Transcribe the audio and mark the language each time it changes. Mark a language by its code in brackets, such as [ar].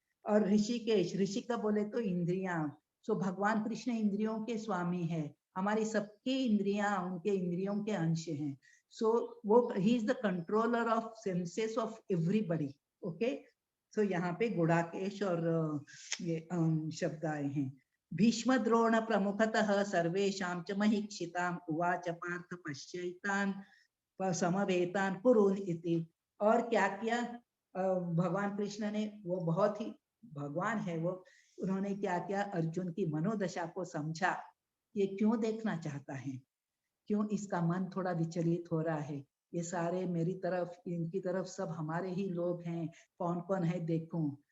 [hi] और ऋषिकेश, ऋषि का बोले तो इंद्रियां, सो भगवान कृष्ण इंद्रियों के स्वामी है, हमारी सबकी इंद्रियां उनके इंद्रियों के अंश हैं। सो वो he [en] Is the controller of senses of everybody. [hi] Okay, सो यहाँ पे गुड़ाकेश और ये शब्द आए हैं। [sa] भीष्म द्रोण प्रमुखतः सर्वेषां च महीक्षिताम् उवाच पार्थ पश्यैतान् समवेतान् कुरुन् इति। [hi] और क्या किया भगवान कृष्ण ने? वो बहुत ही भगवान है वो, उन्होंने क्या किया? अर्जुन की मनोदशा को समझा, ये क्यों देखना चाहता है, क्यों इसका मन थोड़ा विचलित हो रहा है, ये सारे मेरी तरफ, इनकी तरफ सब हमारे ही लोग हैं, कौन कौन है देखूं।